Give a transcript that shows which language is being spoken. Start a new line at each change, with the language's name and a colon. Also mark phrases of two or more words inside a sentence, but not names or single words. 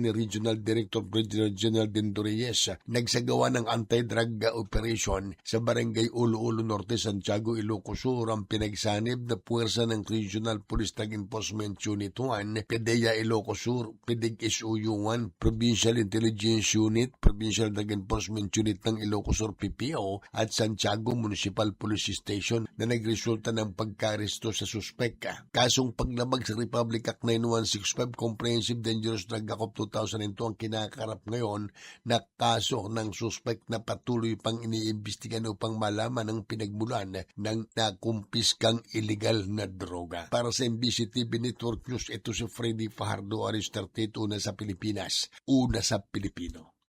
Filipino: ni Regional Director Brigadier General Dindo Reyes, nagsagawa ng
English: anti-drug operation
Filipino: sa Barangay Ulo-Ulo Norte, Santiago, Ilocos Sur ang pinagsanib na puwersa ng Regional Police Drug Enforcement Unit 1, PDEA Ilocos Sur, PDEG SUU 1, Provincial Intelligence Unit, Provincial Drug Enforcement Unit ng Ilocos Sur PPO at Santiago Municipal Police Station na nagresulta ng pagkaresto sa suspek. Kasong paglabag sa Republic Act 9165 Comprehensive Dangerous Drug Act of 2002 ang kinakarap ngayon na kaso ng suspek na patuloy pang iniimbestigan upang malaman ang pinagmulan ng nakumpiskang illegal na droga. Para sa MBC TV Network News, ito si Freddy Fajardo, Aris 38, una sa Pilipinas, una sa Pilipino.